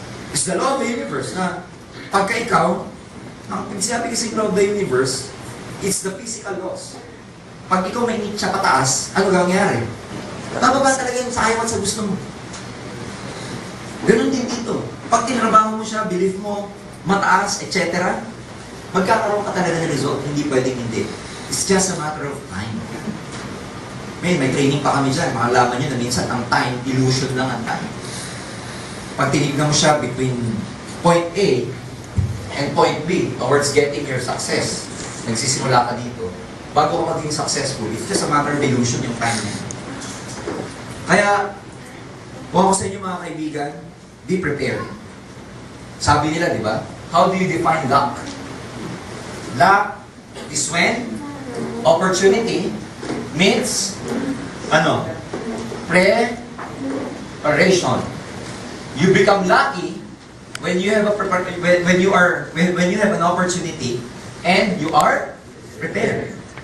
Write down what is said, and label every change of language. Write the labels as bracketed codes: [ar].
[en] It's the law of the universe [tl] na pagka ikaw, ang sinabi kasi [en] law of the universe, it's the physical laws. [tl] Pag ikaw may siya pataas, ano gangyari? Bababa talaga yung sa ayaw at sa gusto mo. Ganun din dito. Pag tinrabaho mo siya, belief mo, mataas, etc., magkakaroon ka talaga ng result, hindi pwedeng hindi. [en] It's just a matter of time. [tl] May training pa kami dyan, makalaman nyo na minsan ang time, illusion lang ang time. Pag tinignan mo siya between point A and point B towards getting your success, nagsisimula ka dito, bago ka maging successful, [en] it's just a matter of illusion [tl] yung time niya. Kaya, kung ako sa inyo mga kaibigan, [en] be prepared. [tl] Sabi nila, di ba? [en] How do you define luck? Luck is when opportunity meets preparation. You become lucky when you have when you have an opportunity and you are prepared.